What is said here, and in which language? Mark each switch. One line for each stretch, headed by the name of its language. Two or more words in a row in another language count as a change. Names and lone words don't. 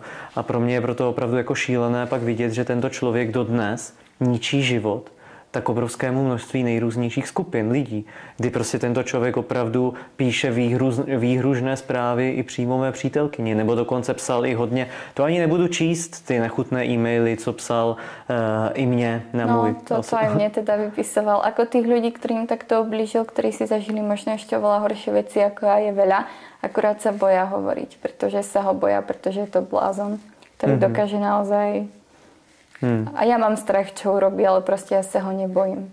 Czech: A pro mě je proto opravdu jako šílené pak vidět, že tento člověk dodnes ničí život tak obrovskému množství nejrůznějších skupin lidí, kdy prostě tento člověk opravdu píše výhružné zprávy i přímo mé přítelkyni, nebo dokonce psal i hodně, to ani nebudu číst, ty nechutné e-maily, co psal i mně na můj...
Slovak: No, to aj mne teda vypisoval. Ako tých ľudí, ktorým takto oblížil, ktorí si zažili možno ešte oveľa horšie veci, ako ja, je veľa, akurát sa boja hovoriť, pretože sa ho boja, pretože je to blázon, ktorý dokáže naozaj... A ja mám strach, čo urobí, ale proste ja sa ho nebojím.